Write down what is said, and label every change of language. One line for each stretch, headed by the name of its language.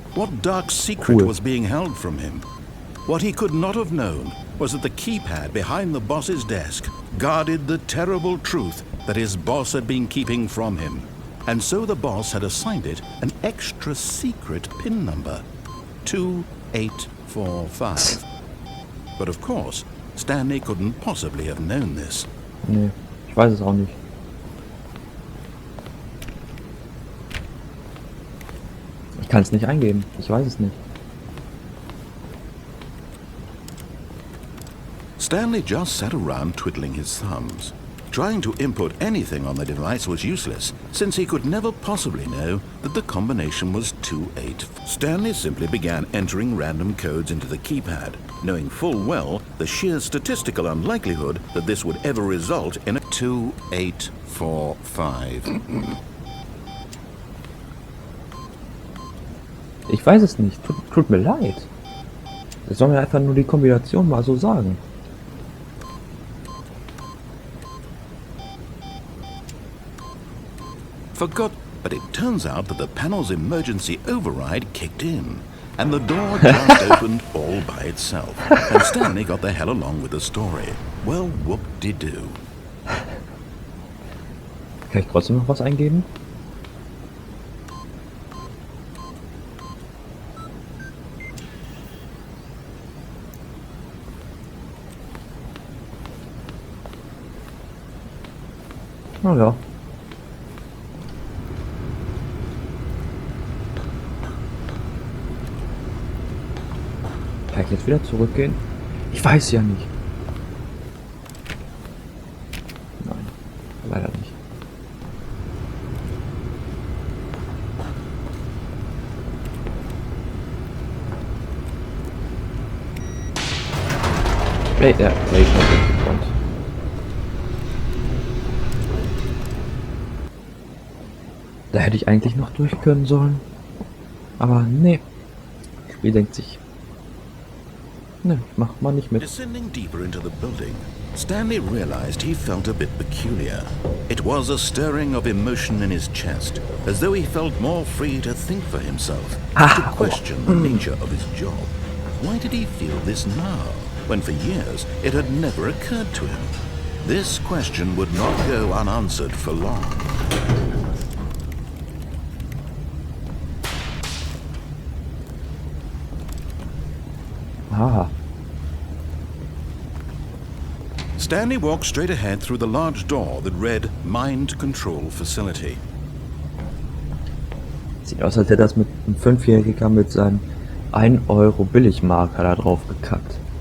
English: What dark secret was being held from him? What he could not have known was that the keypad behind the boss's desk guarded the terrible truth that his boss had been keeping from him. And so the boss had assigned it an extra secret PIN number. 2845. But of course, Stanley couldn't possibly have known this.
German: Nee, ich weiß es auch nicht. Ich kann es nicht eingeben. Ich weiß es nicht.
English: Stanley just sat around twiddling his thumbs. Trying to input anything on the device was useless, since he could never possibly know that the combination was 28. Stanley simply began entering random codes into the keypad, knowing full well the sheer statistical unlikelihood that this would ever result in a 2845.
German: Ich weiß es nicht. Tut mir leid. Das soll mir einfach nur die Kombination mal so sagen.
English: Forgot, but it turns out that the panel's emergency override kicked in, and the door just opened all by itself, and Stanley got the hell along with the story. Well, whoop-de-doo.
German: Kann ich trotzdem noch was eingeben? Na ja. Kann ich jetzt wieder zurückgehen? Ich weiß ja nicht. Nein, leider nicht. Play not gekonnt. Da hätte ich eigentlich noch durch können sollen. Aber nee. Das Spiel denkt sich, Ne, ich mach mal nicht mit.
English: Descending deeper into the building, Stanley realized he felt a bit peculiar. It was a stirring of emotion in his chest, as though he felt more free to think for himself, to question the nature of his job. Why did he feel this now, when for years it had never occurred to him? This question would not go unanswered for long. Ah, Stanley walked straight ahead through the large door that read Mind Control Facility.
German: sieht aus, als hätte das mit einem 5-Jähriger mit seinem 1 Euro Billigmarker da drauf gekackt.